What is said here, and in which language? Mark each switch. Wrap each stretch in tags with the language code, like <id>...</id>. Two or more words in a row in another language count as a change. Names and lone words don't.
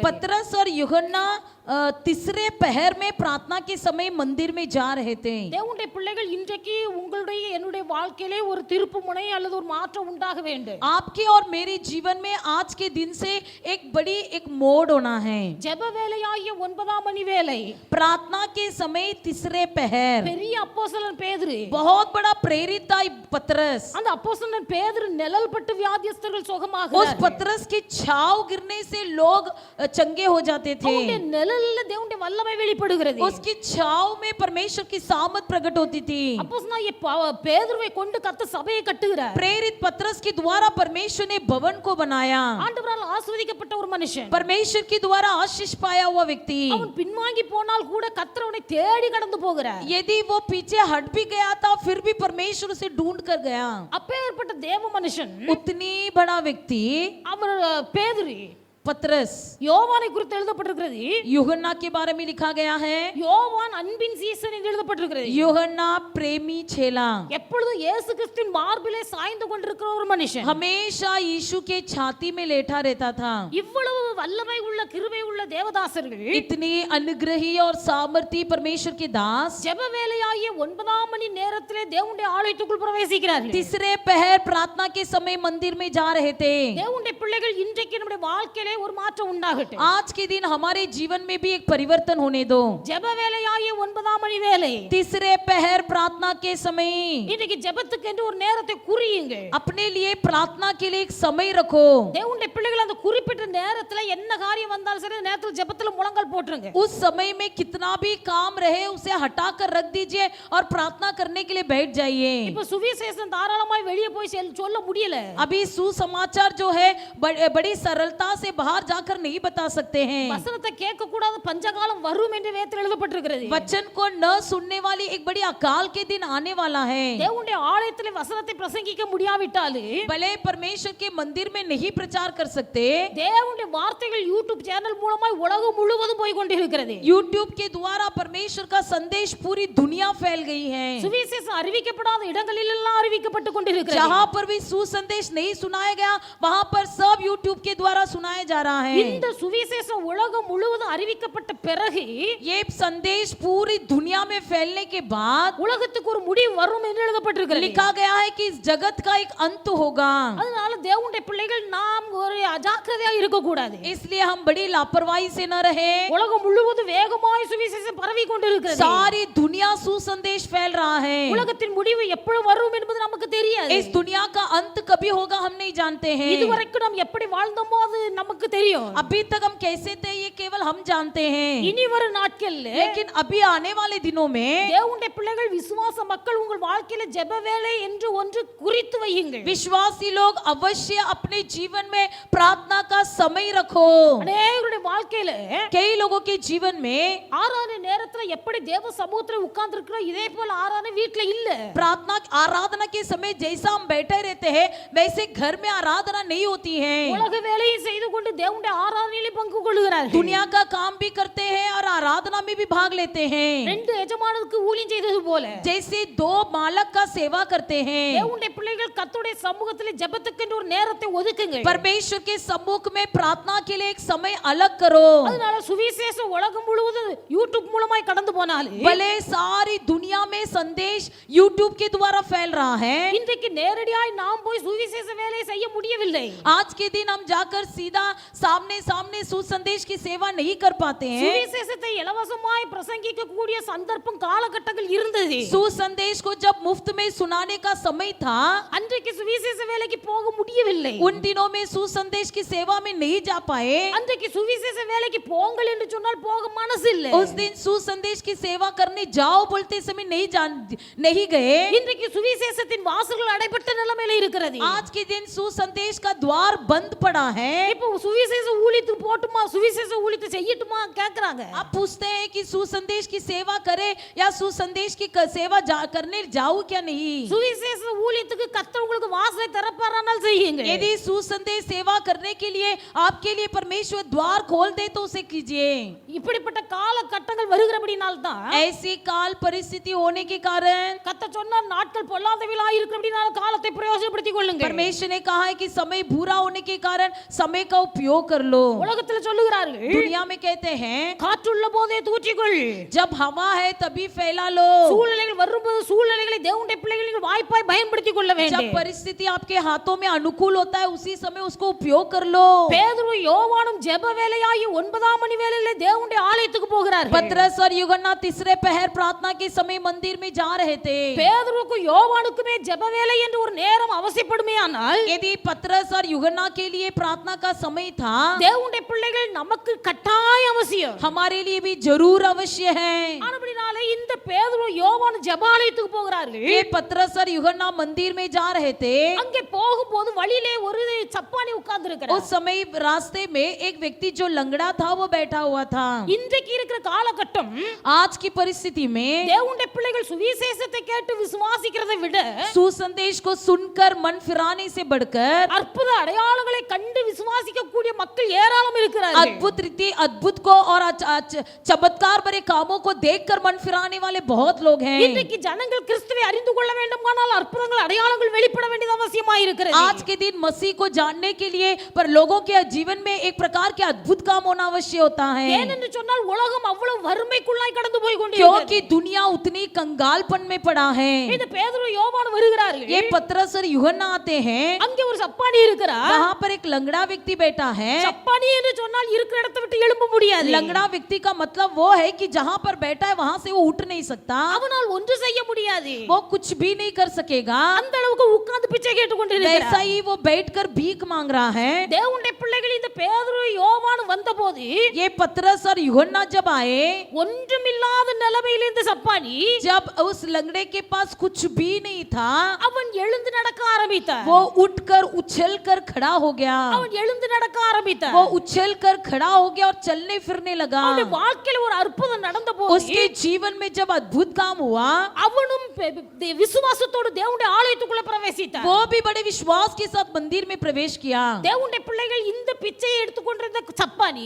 <hi>पतरस और यूहन्ना तीसरे पहर में प्रार्थना के समय मंदिर में जा रहे थे.</hi> <ta>தேவனுடைய பிள்ளைகள் இன்றைக்கு உங்களுடைய என்னுடைய வாழ்க்கையிலே ஒரு திருப்புமுனை அல்லது ஒரு மாற்றம் உண்டாக வேண்டும்.</ta> <hi>आपके और मेरे जीवन में आज के दिन से एक बड़ी एक मोड़ होना है.</hi> <ta>ஜெப வேளையாகிய 9ஆம் மணி வேளை,</ta> <hi>प्रार्थना के समय तीसरे पहर,</hi> <ta>பெரிய அப்போஸ்தலன் பேதுரு,</ta> <hi>बहुत बड़ा प्रेरित था पतरस.</hi> <ta>அந்த அப்போஸ்தலன் பேதுரு நிழல் பட்டு வியாதியஸ்தர்கள்</ta> <hi>उस</hi> <ta>சுகமாகிறார்கள்.</ta> <hi>पतरस की छाव गिरने से लोग चंगे हो जाते थे.</hi> <ta>அவருடைய நிழல்ல தேவனுடைய வல்லமை வெளிப்படுகிறது.</ta> <hi>उसकी छाव में परमेश्वर की सामर्थ प्रकट होती थी.</hi> <ta>அப்போஸ்தலனாகிய பேதுருவை கொண்டு கர்த்தர் சபையை கட்டுகிறார்.</ta> <hi>प्रेरित पतरस के द्वारा परमेश्वर ने भवन को बनाया.</hi> <ta>ஆண்டவரால் ஆசீர்வதிக்கப்பட்ட ஒரு மனுஷன்,</ta> <hi>परमेश्वर के द्वारा आशीष पाया हुआ व्यक्ति,</hi> <ta>அவன் பின்வாங்கி போனால் கூட கர்த்தர் அவனை தேடி கடந்து போகிறார்.</ta> <hi>यदि वो पीछे हट भी गया था फिर भी परमेश्वर उसे ढूंढ कर गया.</hi> <ta>அப்பேற்பட்ட தேவ மனுஷன்</ta> <hi>उतनी बड़ा व्यक्ति</hi> <ta>அவர் பேதுரு.</ta> <hi>पतरस,</hi> <ta>யோவானை குறித்து எழுதப்பட்டிருக்கிறது.</ta> <hi>यूहन्ना के बारे में लिखा गया है.</hi> <ta>யோவான் அன்பின் சீசன் என்று எழுதப்பட்டிருக்கிறது.</ta> <hi>यूहन्ना प्रेमी चेला,</hi> <ta>எப்பொழுதும் இயேசு கிறிஸ்துவின் மார்பிலே சாய்ந்து கொண்டிருக்கிற ஒரு மனுஷன்,</ta> <hi>हमेशा यीशु के छाती में लेटा रहता था.</hi> <ta>இவ்வளவு வல்லமை உள்ள கிருபை உள்ள தேவதாசர்கள்</ta> <hi>इतनी अनुग्रही और सामर्थी परमेश्वर के दास</hi> <ta>ஜெப வேளையாகிய 9ஆம் மணி நேரத்திலே தேவனுடைய ஆலயத்துக்குள் பிரவேசிக்கிறார்கள்.</ta> <hi>तीसरे पहर प्रार्थना के समय मंदिर में जा रहे थे.</hi> <ta>தேவனுடைய பிள்ளைகள் இன்றைக்கு நம்முடைய வாழ்க்கையிலே ஒரு மாற்றம் உண்டாகட்டும்.</ta> <hi>आज के दिन हमारे जीवन में भी एक परिवर्तन होने दो.</hi> <ta>ஜெப வேளையாகிய 9ஆம் மணி வேளை,</ta> <hi>तीसरे पहर प्रार्थना के समय</hi> <ta>இன்னைக்கு ஜெபத்துக்கு என்று ஒரு நேரத்தை குறியுங்கள்.</ta> <hi>अपने लिए प्रार्थना के लिए एक समय रखो.</hi> <ta>தேவனுடைய பிள்ளைகள் அந்த குறிப்பிட்ட நேரத்துல என்ன காரியம் வந்தாலும் சரி நேரத்துல ஜெபத்துல முழங்கால் போட்டுருங்க.</ta> <hi>उस समय में कितना भी काम रहे उसे हटा कर रख दीजिए और प्रार्थना करने के लिए बैठ जाइए.</hi> <ta>இப்ப சுவிசேஷம் தாராளமாய் வெளியே போய் சொல்ல முடியல.</ta> <hi>अभी सुसमाचार जो है बड़ी सरलता से बाहर जाकर नहीं बता सकते हैं.</hi> <ta>வசனத்தை கேட்க கூடாது, பஞ்சகாலம் வரும் என்று வேதத்தில் எழுதப்பட்டிருக்கிறது.</ta> <hi>वचन को न सुनने वाली एक बड़ी अकाल के दिन आने वाला है.</hi> <ta>தேவனுடைய ஆலயத்திலே வசனத்தை பிரசங்கிக்க முடியாவிட்டால்</ta> <hi>भले परमेश्वर के मंदिर में नहीं प्रचार कर सकते,</hi> <ta>தேவனுடைய வார்த்தைகள் யூடியூப் சேனல் மூலமாய் உலகம் முழுவதும் போய் கொண்டிருக்கிறது.</ta> <hi>यूट्यूब के द्वारा परमेश्वर का संदेश पूरी दुनिया फैल गई है.</hi> <ta>சுவிசேஷம் அறிவிக்கப்படாத இடங்களில் எல்லாம் அறிவிக்கப்பட்டு கொண்டிருக்கிறது.</ta> <hi>जहां पर भी सुसंदेश नहीं सुनाया गया वहां पर सब यूट्यूब के द्वारा सुनाया जा रहा है.</hi> <ta>இந்த சுவிசேஷம் உலகம் முழுவதும் அறிவிக்கப்பட்ட பிறகு</ta> <hi>ये संदेश पूरी दुनिया में फैलने के बाद</hi> <ta>உலகத்துக்கு ஒரு முடிவு வரும் என்று எழுதப்பட்டிருக்கிறது.</ta> <hi>लिखा गया है कि इस जगत का एक अंत होगा.</hi> <ta>அதனால தேவனுடைய பிள்ளைகள் நாம் ஒரு அஜாக்கிரதையா இருக்க கூடாது.</ta> <hi>इसलिए हम बड़ी लापरवाही से न रहे.</hi> <ta>உலகம் முழுவதும் வேகமாய் சுவிசேஷம் பரவி கொண்டிருக்கிறது.</ta> <hi>सारी दुनिया सुसंदेश फैल रहा है.</hi> <ta>உலகத்தின் முடிவு எப்பொழுது வரும் என்பது நமக்கு தெரியாது.</ta> <hi>इस दुनिया का अंत कभी होगा हम नहीं जानते हैं.</hi> <ta>இதுவரைக்கும் நாம் எப்படி வாழ்ந்தோமோ அது நமக்கு தெரியும்.</ta> <hi>अभी तक हम कैसे थे ये केवल हम जानते हैं.</hi> <ta>இனி வரும் நாட்கள்ல</ta> <hi>लेकिन अभी आने वाले दिनों में</hi> <ta>தேவனுடைய பிள்ளைகள் விசுவாச மக்கள் உங்கள் வாழ்க்கையில ஜெப வேளை என்று ஒன்று குறித்து வையுங்கள்.</ta> <hi>विश्वासी लोग अवश्य अपने जीवन में प्रार्थना का समय रखो.</hi> <ta>அநேகருடைய வாழ்க்கையில</ta> <hi>कई लोगों के जीवन में</hi> <ta>ஆராதனை நேரத்துல எப்படி தேவ சமூகத்துல உட்கார்ந்து இருக்கிறோம் இதே போல ஆராதனை வீட்ல இல்ல.</ta> <hi>प्रार्थना आराधना के समय जैसा हम बैठे रहते हैं वैसे घर में आराधना नहीं होती है.</hi> <ta>உலக வேலையை செய்து கொண்டு தேவனுடைய ஆராதனையிலே பங்கு கொள்கிறார்கள்.</ta> <hi>दुनिया का काम भी करते हैं और आराधना में भी भाग लेते हैं.</hi> <ta>ரெண்டு எஜமானுக்கு ஊழியம் செய்தது போல</ta> <hi>जैसे दो मालक का सेवा करते हैं.</hi> <ta>தேவனுடைய பிள்ளைகள் கர்த்தருடைய சமூகத்திலே ஜெபத்துக்கு என்று ஒரு நேரத்தை ஒதுக்குங்க.</ta> <hi>परमेश्वर के सम्मुख में प्रार्थना के लिए एक समय अलग करो.</hi> <ta>அதனால சுவிசேஷம் உலகம் முழுவதும் யூடியூப் மூலமாய் கடந்து போனாலும்</ta> <hi>भले सारी दुनिया में संदेश यूट्यूब के द्वारा फैल रहा है,</hi> <ta>இன்றைக்கு நேரடியாய் நாம் போய் சுவிசேஷ வேலையை செய்ய முடியவில்லை.</ta> <hi>आज के दिन हम जाकर सीधा सामने सामने सुसंदेश की सेवा नहीं कर पाते हैं।</hi> <ta>சுவிசேஷத்தை இலவசமாய் பிரசங்கிக்க கூடிய சந்தர்ப்பம் காலகட்டங்கள் இருந்தது.</ta> <hi>सुसंदेश को जब मुफ्त में सुनाने का समय था,</hi> <ta>அன்றைக்கு சுவிசேஷ வேலைக்கு போக முடியவில்லை.</ta> <hi>उन दिनों में सुसंदेश की सेवा में नहीं जा पाए।</hi> <ta>அன்றைக்கு சுவிசேஷ வேலைக்கு போங்கள் என்று சொன்னால் போக மனசு இல்லை.</ta> <hi>उस दिन सुसंदेश की सेवा करने जाओ बोलते समय नहीं गए।</hi> <ta>இன்றைக்கு சுவிசேஷத்தின் வாசல்கள் அடைபட்ட நிலைமையில இருக்கிறது.</ta> <hi>आज के दिन सुसंदेश का द्वार बंद पड़ा है।</hi> <ta>இப்போ சுவிசேஷ ஊழியத்துக்கு போட்டுமா, சுவிசேஷ ஊழியத்தை செய்யட்டுமா கேக்குறாங்க.</ta> <hi>आप पूछते हैं कि सुसंदेश की सेवा करे या सुसंदेश की सेवा करने जाऊं क्या नहीं।</hi> <ta>சுவிசேஷ ஊழியத்துக்கு கர்த்தர் உங்களுக்கு வாசலை திறப்பாரானால் செய்யுங்க.</ta> <hi>यदि सुसंदेश सेवा करने के लिए आपके लिए परमेश्वर द्वार खोल दे तो उसे कीजिए।</hi> <ta>இப்படிப்பட்ட காலகட்டங்கள் வருகிறபடினால் தான்</ta> <hi>ऐसी काल परिस्थिति होने के कारण</hi> <ta>கர்த்தர் சொன்னார், நாட்கள் பொல்லாதவைகளாய் இருக்கிறபடினால் காலத்தை பிரயோஜனப்படுத்திக் கொள்ளுங்க.</ta> <hi>परमेश्वर ने कहा है कि समय बुरा होने के कारण समय का उपयोग कर लो।</hi> <ta>உலகத்தில் சொல்லுகிறார்கள்,</ta> <hi>दुनिया में कहते हैं</hi> <ta>காற்றுள்ள போதே தூற்றிக்கொள்.</ta> <hi>जब हवा है तभी फैला लो।</hi> <ta>சூழ்நிலைகள் வரும்போது சூழ்நிலைகளை தேவனுடைய பிள்ளைகள் வாய்ப்பாய் பயன்படுத்திக் கொள்ள வேண்டும்.</ta> <hi>जब परिस्थिति आपके हाथों में अनुकूल होता है उसी समय उसको उपयोग कर लो।</hi> <ta>பேதுரு யோவானும் ஜெப வேளையாகி 9ஆம் மணி வேளையிலே தேவனுடைய ஆலயத்துக்கு போகிறார்கள்.</ta> <hi>पतरस और यूहन्ना तीसरे पहर प्रार्थना के समय मंदिर में जा रहे थे।</hi> <ta>பேதுருவுக்கும் யோவானுக்குமே ஜெப வேளை என்று ஒரு நேரம் அவசியப்படுமேயானால்</ta> <hi>यदि पतरस और यूहन्ना के लिए प्रार्थना का समय था,</hi> <ta>தேவனுடைய பிள்ளைகள் நமக்கு கட்டாய அவசியம்.</ta> <hi>हमारे लिए भी जरूर अवश्य है।</hi> <ta>ஆனபடினாலே இந்த பேதுரு யோவான் ஜெப ஆலயத்துக்கு போகிறார்கள்.</ta> <hi>ये पतरस और यूहन्ना मंदिर में जा रहे थे।</hi> <ta>அங்கே போகும்போது வழியிலே ஒரு சப்பானி உட்கார்ந்து இருக்கிறார்.</ta> <hi>उस समय रास्ते में एक व्यक्ति जो लंगड़ा था वो बैठा हुआ था।</hi> <ta>இன்றைக்கு இருக்கிற காலகட்டம்</ta> <hi>आज की परिस्थिति में</hi> <ta>தேவனுடைய பிள்ளைகள் சுவிசேஷத்தை கேட்டு விசுவாசிக்கிறதை விட</ta> <hi>सुसंदेश को सुनकर मन फिराने से बढ़कर</hi> <ta>அற்புத அடையாளங்களை கண்டு விசுவாசிக்க கூடிய மக்கள் ஏராளம் இருக்கிறார்கள்.</ta> <hi>अद्भुत रीति अद्भुत को और चमत्कार भरे कामों को देखकर मन फिराने वाले बहुत लोग हैं।</hi> <ta>இன்றைக்கு ஜனங்கள் கிறிஸ்துவை அறிந்து கொள்ள வேண்டுமானால் அற்புதங்கள் அடையாளங்கள் வெளிப்பட வேண்டியது அவசியமாய் இருக்கிறது.</ta> <hi>आज के दिन मसीह को जानने के लिए पर लोगों के जीवन में एक प्रकार के अद्भुत काम होना अवश्य होता है।</hi> <ta>ஏனென்று சொன்னால் உலகம் அவ்வளவு வறுமைக்குள்ளாய் கடந்து போய் கொண்டிருக்கிறது.</ta> <hi>क्योंकि दुनिया उतनी कंगालपन में पड़ा है।</hi> <ta>இந்த பேதுரு யோவான் வருகிறார்கள்.</ta> <hi>ये पतरस और यूहन्ना आते हैं।</hi> <ta>அங்கே ஒரு சப்பானி இருக்கிறார்.</ta> <hi>वहाँ पर एक लंगड़ा व्यक्ति बैठा है।</hi> <ta>சப்பானி என்று சொன்னால் இருக்கிற இடத்தை விட்டு எழும்ப முடியாது.</ta> <hi>लंगड़ा व्यक्ति का मतलब वो है कि जहाँ पर बैठा है वहाँ से वो उठ नहीं सकता।</hi> <ta>அவனால் ஒன்று செய்ய முடியாது.</ta> <hi>वो कुछ भी नहीं कर सकेगा।</hi> <ta>அந்த அளவுக்கு உட்கார்ந்து பிச்சை கேட்டுக்கொண்டிருக்கிறார்.</ta> <hi>वैसा ही वो बैठकर भीख मांग रहा है।</hi> <ta>தேவனுடைய பிள்ளைகள் இந்த பேதுரு யோவான் வந்தபோது</ta> <hi>ये पतरस और यूहन्ना जब आए,</hi> <ta>ஒன்றுமில்லாத நிலைமையில் இந்த சப்பானி</ta> <hi>जब उस लंगड़े के पास कुछ भी नहीं था,</hi> <ta>அவன் எழுந்து நடக்க ஆரம்பித்தான்.</ta> <hi>वो उठकर उछलकर खड़ा हो गया।</hi> <ta>அவன் எழுந்து நடக்க ஆரம்பித்தான்.</ta> <hi>वो उछलकर खड़ा हो गया और चलने फिरने लगा।</hi> <ta>அவனுடைய வாழ்க்கையில ஒரு அற்புதம் நடந்தபோது</ta> <hi>उसके जीवन में जब अद्भुत काम हुआ,</hi> <ta>அவனும் விசுவாசத்தோடு தேவனுடைய ஆலயத்துக்குள்ள பிரவேசித்தான்.</ta> <hi>वो भी बड़े विश्वास के साथ मंदिर में प्रवेश किया।</hi> <ta>தேவனுடைய பிள்ளைகள் இந்த பிச்சையை எடுத்துக்கொண்டிருந்த சப்பானி</ta>